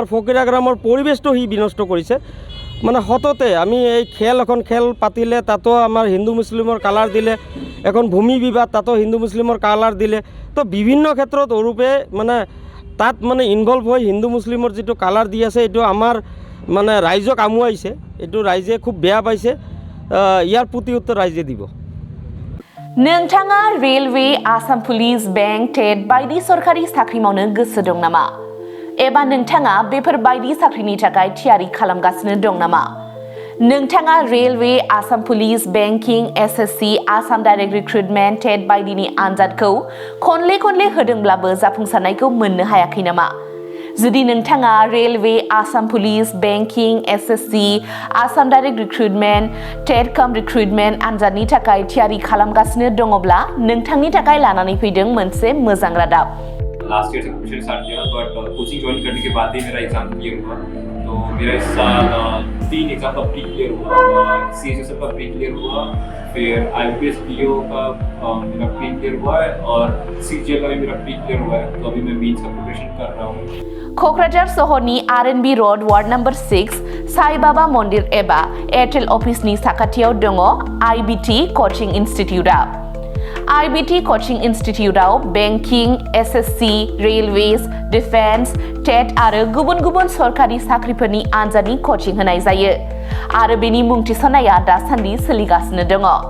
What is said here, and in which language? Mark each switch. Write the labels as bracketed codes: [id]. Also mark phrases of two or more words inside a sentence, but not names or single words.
[as] ফকিৰাগ্ৰামৰ পৰিৱেশটো সি বিনষ্ট কৰিছে মানে সততে আমি এই এখন খেল পাতিলে তাতো আমাৰ হিন্দু মুছলিমৰ কালাৰ দিলে এখন ভূমি বিবাদ তাতো হিন্দু মুছলিমৰ কালাৰ দিলে তো বিভিন্ন ক্ষেত্ৰত অৰূপে মানে তাত মানে ইনভলভ হৈ হিন্দু মুছলিমৰ যিটো কালাৰ দি আছে এইটো আমাৰ মানে ৰাইজক আমুৱাইছে এইটো ৰাইজে খুব বেয়া পাইছে ইয়াৰ প্ৰতি উত্তৰ ৰাইজে দিব [brx] नोंथाङा [en] railway Assam police bank test [brx] बायदि सरकारि साख्रि मावनो गोसो दं नामा एबा नोंथाङा बेफोर बायदि साख्रिनि थाखाय थियारि खालामगासिनो दं नामा नोंथाङा [en] railway Assam police banking SSC Assam direct recruitment test [brx] बायदिनि आनजादखौ खनले होदोंब्लाबो जाफुंसारनायखौ मोननो हायाखै नामा जुदि नोंथाङा [en] railway Assam police banking SSC Assam direct recruitment test cum recruitment [brx] आनजादनि थाखाय थियारि खालामगासिनो दङब्ला नोंथांनि थाखाय लानानै फैदों मोनसे मोजां रादाब [en] last year [hi] से [en] coaching start [hi] किया बट [en] coaching join [hi] करने के बाद ही मेरा [en] exam clear [hi] हुआ तो मेरा इस साल 3 एग्जाम का [en] pre clear [hi] हुआ CHSL का [en] pre clear [hi] हुआ फिर IPS PO का मेरा [en] pre clear [hi] हुआ है और CGL का भी मेरा [en] pre clear [hi] हुआ है तो अभी मैं मेंस का प्रिपरेशन कर रहा हूँ [brx] क'क्राझार सहरनि [en] RNB road ward number 6 [brx] साई बाबा मन्दिर एबा एयारटेल अफिसनि साखाथियाव दङ IBT कोचिं इन्स्टिट्यूटआ IBT कोचिं इन्स्टिट्यूटआव [en] banking SSC railways defence test [brx] आरो गुबुन सरकारि साख्रिफोरनि आनजादनि कोचिं होनाय जायो आरो बेनि मुं थिसननाया दासान्दि सोलिगासिनो दङ